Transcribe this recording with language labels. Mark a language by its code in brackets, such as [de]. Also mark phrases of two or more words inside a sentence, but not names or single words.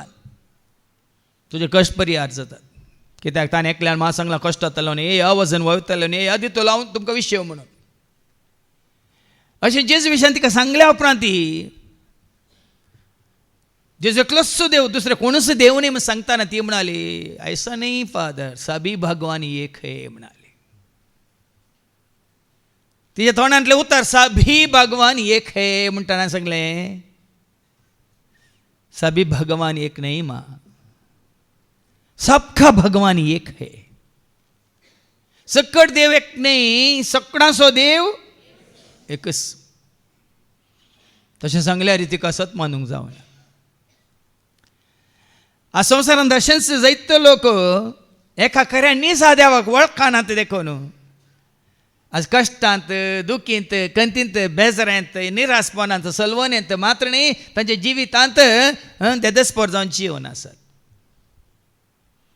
[kok] तुजे कश्ट परिहार जातात. कित्याक ताणें एकल्यान म्हाका सांगलां कश्ट जातालो न्ही, हे वजन वयतालो न्ही, हे दितलो हांव तुमकां विशय म्हणून. अशें जेजू विशयान तिका सांगल्या उपरांत जेजू एकलोच देव, दुसरे कोणूच देव न्ही म्हण सांगताना ती म्हणाली, [hi] ऐसा नहीं फादर, सभी भगवान एक है म्हणाली. [kok] तिच्या तोंडांतलें उतर [hi] सभी भगवान एक है [kok] म्हणटाना सांगलें, [hi] सभी भगवान एक नहीं माँ, सबका भगवान एक है. [kok] सकट देव एक नाही, सकडाचो देव एकच. तशें सांगल्यार तिका सत मानूंक जावना. आ संवसारांत अशेंच जायते लोक एका खऱ्या निसा देवाक वळखानात देखून आज कश्टांत, दुखींत, कंतींत, बेजाऱ्यांत, निरासपणांत, सलवणेंत मात्र न्ही तांच्या जिवितांत देदस्पर जावन जिवन आसात.